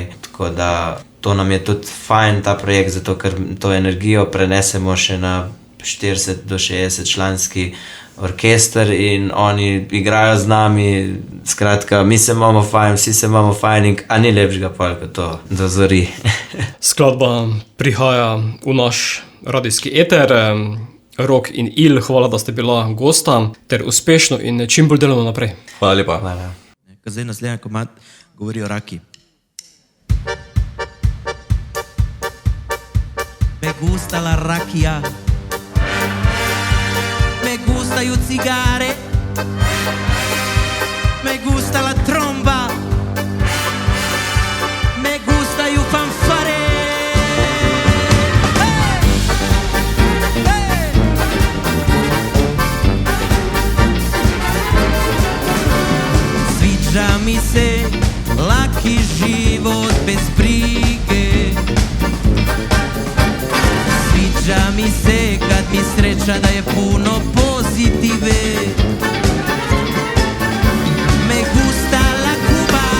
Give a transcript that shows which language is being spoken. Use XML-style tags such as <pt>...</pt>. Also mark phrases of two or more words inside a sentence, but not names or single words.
<sl>Tako da to nam je tudi fajn, ta projekt, zato ker to energijo prenesemo še na 40 do 60 članski orkester in oni igrajo z nami, skratka, mi se imamo fajn, vsi se imamo fajn in a ni lepšega pol kot to, do zori. Skladba prihaja v naš radijski eter. Rok in Il, hvala, da ste bila gosta, ter uspešno in čim bolj delovno naprej. Hvala lepa. Hvala. Zdaj naslednji komad govori o raki.</sl> <es>Me gusta la rakija,</es> <hr>me gustaju cigare,</hr> <es>me gusta la tromba,</es> <hr>me gustaju fanfare. Sviđa mi se laki život bez brige, sviđa mi se kad mi sreća da je puno pozitive.</hr> <es>Me gusta la Cuba,</es>